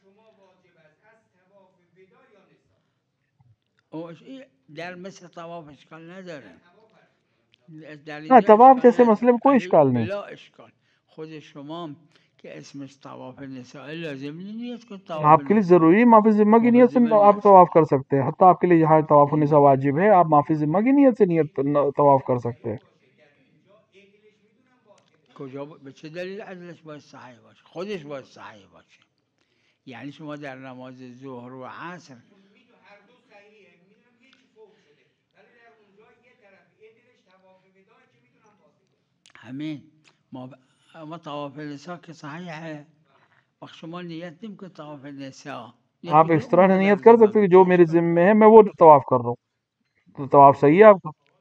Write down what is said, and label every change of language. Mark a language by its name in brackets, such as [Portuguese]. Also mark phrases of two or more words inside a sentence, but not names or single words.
[Urdu] ہاں، طواف جیسے مسئلے میں کوئی اشکال نہیں. آپ کے لیے ضروری معافی ذمہ کی نیت سے آپ طواف کر سکتے ہیں. حتیٰ آپ کے لیے یہاں طواف النساء واجب ہے، آپ معافی ذمہ کی نیت سے طواف کر سکتے ہیں. [Persian] به چه دلیل عدلش باید صحیح باشه؟ خودش باید صحیح باشه. یعنی شما در نماز ظهر و عصر همین ما طواف نساء که صحیح ہے، وقت شما نیت نمی کنید طواف نساء، [Urdu] آپ اس طرح نیت کر سکتے کہ جو میرے ذمہ ہے میں وہ طواف کر رہا ہوں، تو طواف صحیح ہے آپ کا.